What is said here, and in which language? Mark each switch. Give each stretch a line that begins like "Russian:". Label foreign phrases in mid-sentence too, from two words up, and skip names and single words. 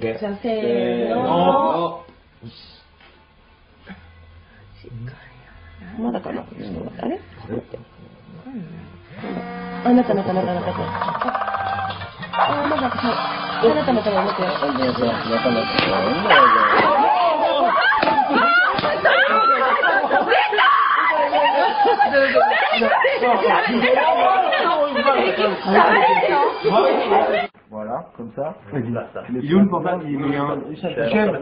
Japanese: じゃあせーの。まだかな。あれ？あ、なった。あ、まだまた待って。
French: Voilà, comme ça. Il est où le portable? Il est un chèvre.